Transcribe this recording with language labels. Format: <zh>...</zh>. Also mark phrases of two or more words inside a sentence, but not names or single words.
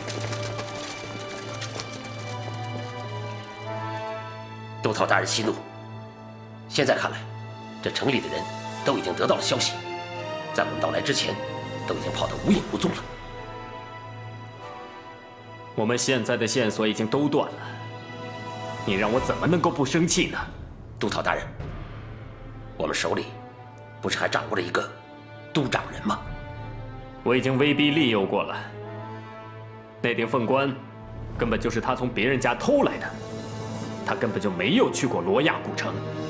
<zh>督导大人息怒。现在看来，这城里的人都已经得到了消息，在我们到来之前，都已经跑得无影无踪了。我们现在的線索已經都斷了，你讓我怎麼能夠不生氣呢？督導大人，我們手裡不是還掌握了一個都長人嗎？我已經威逼利誘過了，那頂鳳冠根本就是他從別人家偷來的，他根本就沒有去過羅亞古城。</zh>